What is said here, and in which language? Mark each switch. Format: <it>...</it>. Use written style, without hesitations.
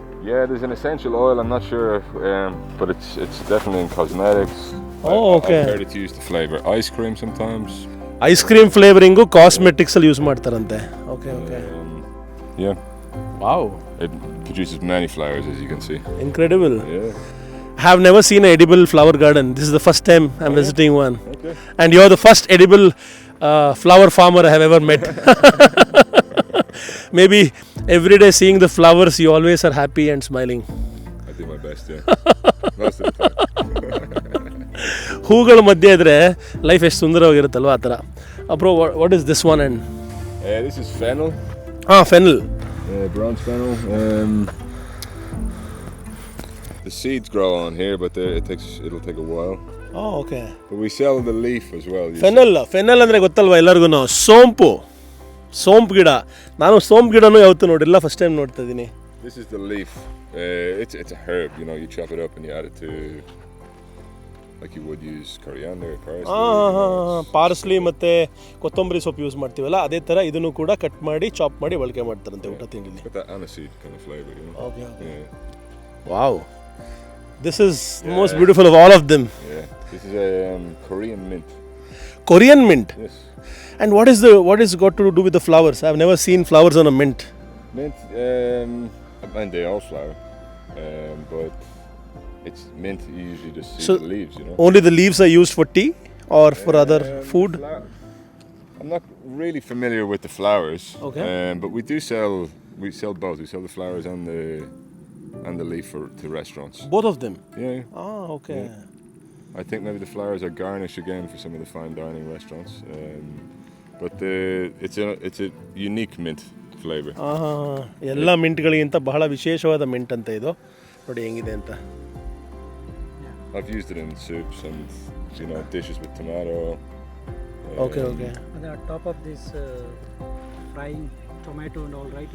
<en>Yeah, there's an essential oil. I'm not sure, but it's definitely in cosmetics. Oh, okay. I've heard it's used to flavor ice cream sometimes.</en> <kn>Ice cream ಫ್ಲೇವರಿಂಗು cosmetics ಅಲ್ಲಿ use ಮಾಡ್ತಾರಂತೆ. Okay okay.</kn> <en>Yeah. Wow. It produces many flowers, as you can see. Incredible. Yeah. I have never seen an edible flower garden. This is the first time I'm visiting one. Okay. And you're the first edible flower farmer I have ever met. Maybe every day seeing the flowers, you always are happy and smiling. I do my best, yeah. Most of the time.</en> <kn>ಹೂಗಳ ಮಧ್ಯೆ ಇದ್ರೆ life ಎಷ್ಟು ಸುಂದರವಾಗಿರುತ್ತಲ್ವ, ಆ ಥರ.</kn> <en>Bro, what is this one? And This is fennel. Fennel. Bronze fennel. The seeds grow on here, but it'll take a while. Okay. But we sell the leaf as well.</en> <kn>Fennel ಅಂದರೆ ಗೊತ್ತಲ್ವ ಎಲ್ಲರಿಗೂ? ಸೋಂಪು ಗಿಡ. ನಾನು ಸೋಂಪು ಗಿಡನೂ ಯಾವತ್ತೂ ನೋಡಿಲ್ಲ, first time ನೋಡ್ತಾ ಇದ್ದೀನಿ.</kn> <en>This is the leaf. It's a herb, you know, you chop it up and you add it to, like you would use coriander, parsley.</en> <kn>Parsley ಮತ್ತು ಕೊತ್ತಂಬರಿ ಸೊಪ್ಪು ಯೂಸ್ ಮಾಡ್ತೀವಲ್ಲ, ಅದೇ ಥರ ಇದನ್ನು ಕೂಡ ಕಟ್ ಮಾಡಿ ಚಾಪ್ ಮಾಡಿ ಬಳಕೆ ಮಾಡ್ತಾರಂತೆ ಊಟ ತಿಂಡಿಲಿ.</kn> <en>Got that aniseed kind of flavor, you know. Okay. Yeah. Wow. This is the most beautiful of all of them. Yeah. This is a Korean mint. Korean mint? Yes. And what is got to do with the flowers? I've never seen flowers on a mint. Mint, and they all flower, but it's mint. You usually just see the leaves, you know. Only the leaves are used for tea or for other food? I'm not really familiar with the flowers. Okay. But we sell both. We sell the flowers and the leaf to restaurants. Both of them? Yeah. Okay. Yeah. I think maybe the flowers are garnish again for some of the fine dining restaurants. But it's a unique mint flavor.</en> <kn>ಎಲ್ಲ ಮಿಂಟ್ಗಳಿಗಿಂತ ಬಹಳ ವಿಶೇಷವಾದ mint ಅಂತ ಇದು. ನೋಡಿ ಹೆಂಗಿದೆ ಅಂತ.</kn> <en>I've used it in soups and, you know, dishes with tomato. Okay. On the top of this frying tomato and all, right?</en>